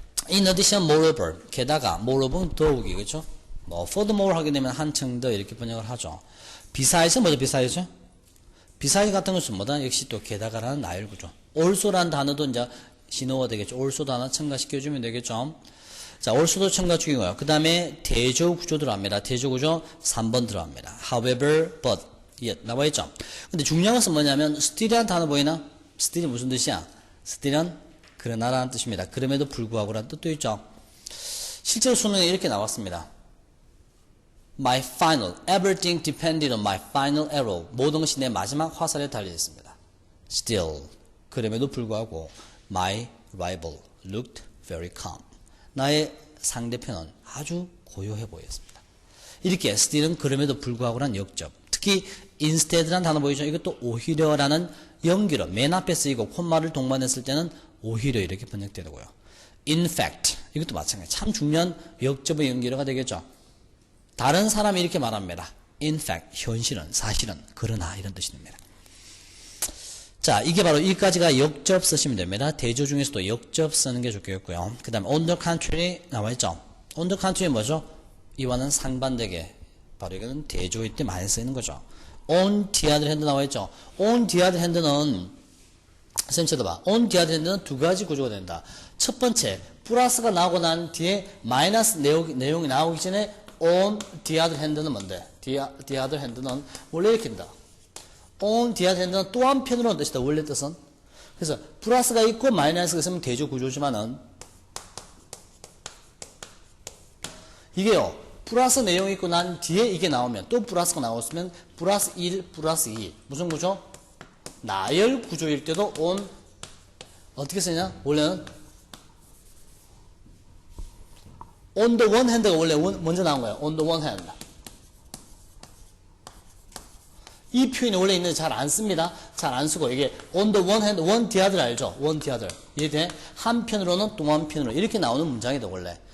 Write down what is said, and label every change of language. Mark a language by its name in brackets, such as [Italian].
[Korean] In addition, moreover 게다가 moreover는 더욱이 그렇죠? furthermore 하게 되면 한층 더 이렇게 번역을 하죠. besides 뭐죠? besides 같은 것은 뭐다? 역시 또 게다가라는 나열 구조. also라는 단어도 이제 신호가 되겠죠. also도 하나 첨가시켜주면 되겠죠. 자, also도 첨가 중이고요. 그 다음에 대조 구조 들어갑니다. 대조 구조 3번 들어갑니다. [English] however, but, yet 나와있죠. [Korean] 근데 중요한 것은 뭐냐면 still이라는 단어 보이나? still이 무슨 뜻이야? still은 그러나라는 뜻입니다. 그럼에도 불구하고라는 뜻도 있죠. 실제로 수능에 이렇게 나왔습니다. [English] My final, everything depended on my final arrow. [Korean] 모든 것이 내 마지막 화살에 달려있습니다. [English] Still, [Korean] 그럼에도 불구하고 [English] my rival looked very calm. [Korean] 나의 상대편은 아주 고요해 보였습니다. 이렇게 still은 그럼에도 불구하고란 역접. 특히 instead라는 단어 보이죠? 이것도 오히려라는 연결어 맨 앞에 쓰이고 콤마를 동반했을 때는 오히려 이렇게 번역되고요. In fact, 이것도 마찬가지. 참 중요한 역접의 연결어가 되겠죠. 다른 사람이 이렇게 말합니다. In fact, 현실은, 사실은, 그러나 이런 뜻이 됩니다. 자, 이게 바로 여기까지가 역접 쓰시면 됩니다. 대조 중에서도 역접 쓰는 게 좋겠고요. [English] 그 다음에 on the contrary 나와있죠. on the contrary 뭐죠? [Korean] 이와는 상반되게 바로 이거는 대조일 때 많이 쓰이는 거죠. [English] on the other hand 나와있죠. on the other hand는 [Korean] 선생님 쳐다봐. on the other hand는 두 가지 구조가 된다. 첫 번째, 플러스가 나오고 난 뒤에 마이너스 내용이 나오기 전에 on the other hand는 뭔데? the other hand는 원래 이렇게 된다. on the other hand는 또 한편으로는 뜻이다. 원래 뜻은. 그래서 플러스가 있고 마이너스가 있으면 대조 구조지만은 이게요. 플러스 내용이 있고 난 뒤에 이게 나오면 또 플러스가 나왔으면 플러스 1, 플러스 2. 무슨 구조? 나열 구조일 때도 on 어떻게 쓰냐? 원래는 on the one hand가 원래 먼저 나온 거예요. [English] on the one hand. [Korean] 이 표현이 원래 있는데 잘 안 씁니다. 잘 안 쓰고 이게 [English] on the one hand, one the other 알죠? one the other. 이해돼? [Korean] 한편으로는 또 한편으로 이렇게 나오는 문장이다 원래.